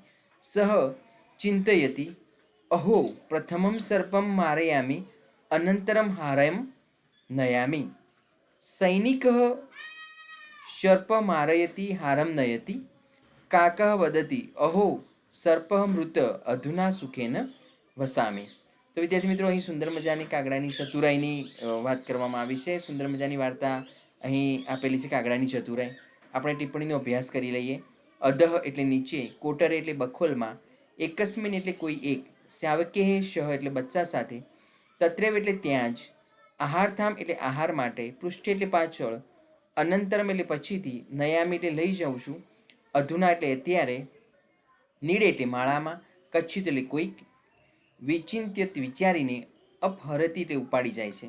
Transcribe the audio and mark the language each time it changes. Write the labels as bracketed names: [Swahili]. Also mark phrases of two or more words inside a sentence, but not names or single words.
[Sanskrit] सः चिन्तयति, अहो प्रथमं सर्पं मारयामि, अनन्तरं हारं नयामि. सैनिकः सर्प मारयति, हारं नयति. काकः वदति, अहो सर्पः मृत, अधुना सुखेन वसामि. [Gujarati] તો વિદ્યાર્થી મિત્રો, અહીં સુંદર મજાની કાગડાની ચતુરાઈની વાત કરવામાં આવી છે. સુંદર મજાની વાર્તા અહીં આપેલી છે, કાગડાની ચતુરાઈ. આપણે ટિપ્પણીનો અભ્યાસ કરી લઈએ. અધઃ એટલે નીચે, કોટર એટલે બખોલમાં, એકસ્મિન એટલે કોઈ એક, [Sanskrit] शावकैः सह [Gujarati] એટલે બચ્ચા સાથે, તત્રેવ એટલે ત્યાં જ, આહારધામ એટલે આહાર માટે, પૃષ્ઠ એટલે પાછળ, અનંતરમ એટલે પછીથી, નયામી એટલે લઈ જાઉં છું, અધુના એટલે અત્યારે, નીડે એટલે માળામાં, કચ્છિત એટલે કોઈક, વિચિંત્યત વિચારીને, અપહરતી એટલે ઉપાડી જાય છે.